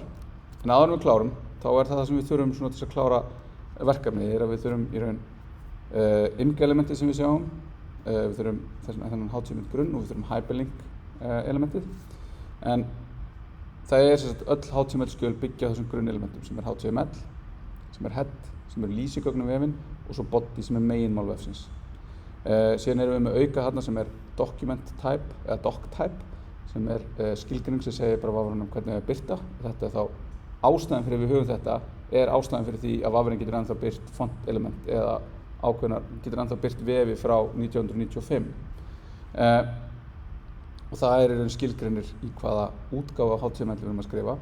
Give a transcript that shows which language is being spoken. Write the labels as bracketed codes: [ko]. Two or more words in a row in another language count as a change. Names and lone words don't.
[is] En áður en við klárum, þá það sem við þurfum svona til að klára verkefnið að við þurfum í raun img-elementið sem við sjáum, við þurfum þennan HTML grunn og við þurfum hyperlink elementið. En það öll HTML skjöl byggja á þessum grunnelementum sem HTML, sem head, sem lýsigögn vefinn og svo body sem meginmál vefsins. Síðan erum við með auka þarna sem [en] document type [is] eða [en] doc type [is] sem skilgreining sem segir bara vafranum hvernig við birta. Þetta þá ástæðan fyrir við höfum þetta ástæðan fyrir því að vafrinn getur ennþá byrt font element eða ákveðnar getur ennþá byrt vefi frá 1995. Og það í raun skilgreinir í hvaða útgáfa HTML við erum að skrifa.